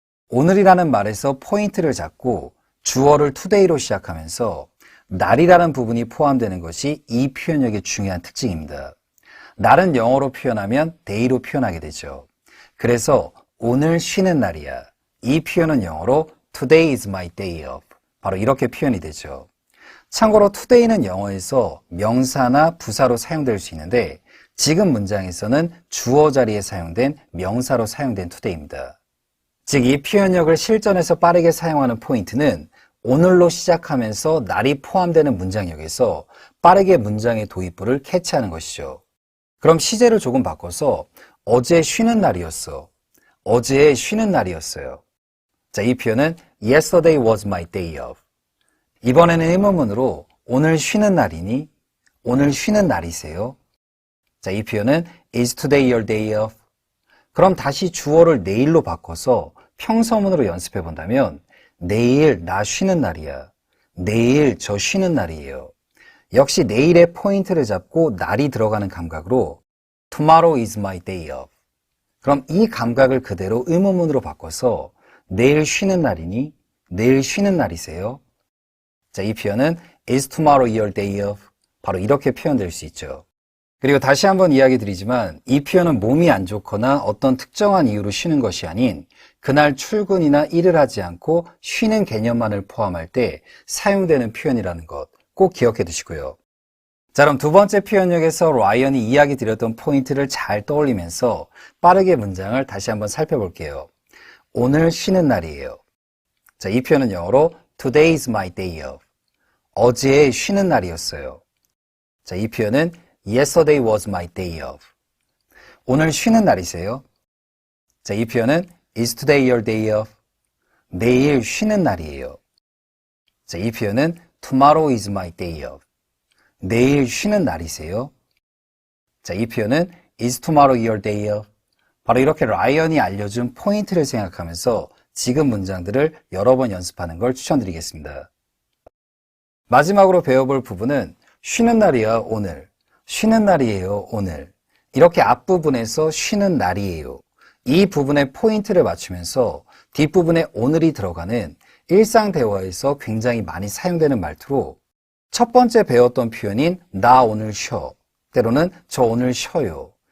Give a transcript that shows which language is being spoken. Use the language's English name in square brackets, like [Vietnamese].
[Korean] 오늘이라는 말에서 포인트를 잡고 주어를 today로 시작하면서 날이라는 부분이 포함되는 것이 이 표현력의 중요한 특징입니다. 날은 영어로 표현하면 day로 표현하게 되죠. 그래서 오늘 쉬는 날이야. 이 표현은 영어로 [English] Today is my day off. [Korean] 바로 이렇게 표현이 되죠. 참고로 today는 영어에서 명사나 부사로 사용될 수 있는데 지금 문장에서는 주어 자리에 사용된 명사로 사용된 today입니다. 즉, 이 표현력을 실전에서 빠르게 사용하는 포인트는 오늘로 시작하면서 날이 포함되는 문장력에서 빠르게 문장의 도입부를 캐치하는 것이죠. 그럼 시제를 조금 바꿔서 어제 쉬는 날이었어. 어제 쉬는 날이었어요. 자, 이 표현은 [English] Yesterday was my day off. [Korean] 이번에는 의문문으로 오늘 쉬는 날이니? 오늘 쉬는 날이세요? 자, 이 표현은 [English] Is today your day off? [Korean] 그럼 다시 주어를 내일로 바꿔서 평서문으로 연습해 본다면 내일 나 쉬는 날이야. 내일 저 쉬는 날이에요. 역시 내일의 포인트를 잡고 날이 들어가는 감각으로 [English] Tomorrow is my day off. [Korean] 그럼 이 감각을 그대로 의문문으로 바꿔서 내일 쉬는 날이니? 내일 쉬는 날이세요? 자, 이 표현은 [English] Is tomorrow your day off? [Korean] 바로 이렇게 표현될 수 있죠. 그리고 다시 한번 이야기 드리지만 이 표현은 몸이 안 좋거나 어떤 특정한 이유로 쉬는 것이 아닌 그날 출근이나 일을 하지 않고 쉬는 개념만을 포함할 때 사용되는 표현이라는 것 꼭 기억해 두시고요. 자, 그럼 두 번째 표현역에서 라이언이 이야기 드렸던 포인트를 잘 떠올리면서 빠르게 문장을 다시 한번 살펴볼게요. 오늘 쉬는 날이에요. 자, 이 표현은 영어로 [English] Today is my day off. [Korean] 어제 쉬는 날이었어요. 자, 이 표현은 [English] Yesterday was my day off. [Korean] 오늘 쉬는 날이세요? 자, 이 표현은 [English] Is today your day off? [Korean] 내일 쉬는 날이에요. 자, 이 표현은 [English] Tomorrow is my day off. [Korean] 내일 쉬는 날이세요? 자, 이 표현은 [English] Is tomorrow your day off? [Korean] 바로 이렇게 라이언이 알려준 포인트를 생각하면서 지금 문장들을 여러 번 연습하는 걸 추천드리겠습니다. 마지막으로 배워볼 부분은 쉬는 날이야 오늘, 쉬는 날이에요 오늘. 이렇게 앞부분에서 쉬는 날이에요. 이 부분에 포인트를 맞추면서 뒷부분에 오늘이 들어가는 일상 대화에서 굉장히 많이 사용되는 말투로 첫 번째 배웠던 표현인 나 오늘 쉬어, 때로는 저 오늘 쉬어요.